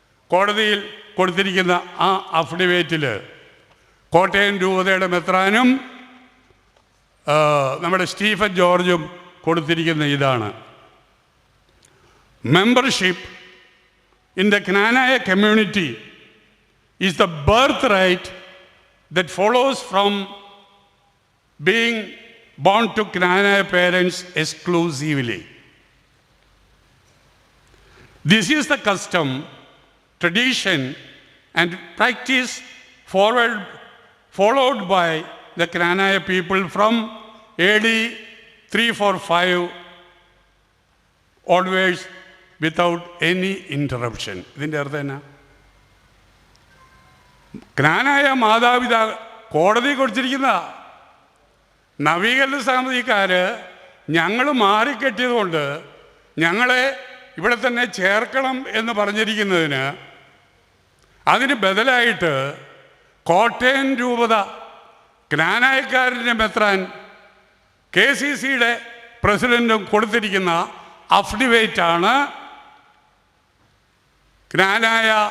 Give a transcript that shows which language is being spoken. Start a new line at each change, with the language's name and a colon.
Malayalam: കോടതിയിൽ കൊടുത്തിരിക്കുന്ന ആ അഫിഡവിറ്റിൽ കോട്ടയം രൂപതയുടെ മെത്രാനും നമ്മുടെ സ്റ്റീഫൻ ജോർജും കൊടുത്തിരിക്കുന്ന ഇതാണ്:
English: Membership in the Knanaya community is the birth right that follows from being born to Knanaya parents exclusively. This is the custom, tradition and practice followed by the Knanaya people from AD 345 onwards without any interruption.
Malayalam: ഇതിൻ്റെ അർത്ഥം എന്നാ? ക്നാനായ മാതാപിതാ കോടതി കൊടുത്തിരിക്കുന്ന നവീകരണ സമിതിക്കാർ ഞങ്ങൾ മാറിക്കെട്ടിയതുകൊണ്ട് ഞങ്ങളെ ഇവിടെ തന്നെ ചേർക്കണം എന്ന് പറഞ്ഞിരിക്കുന്നതിന് അതിന് ബദലായിട്ട് കോട്ടയം രൂപത ക്നാനായക്കാരൻ്റെ മെത്രാൻ KCCയുടെ പ്രസിഡൻറ്റും കൊടുത്തിരിക്കുന്ന അഫിഡവിറ്റാണ് ക്നാനായ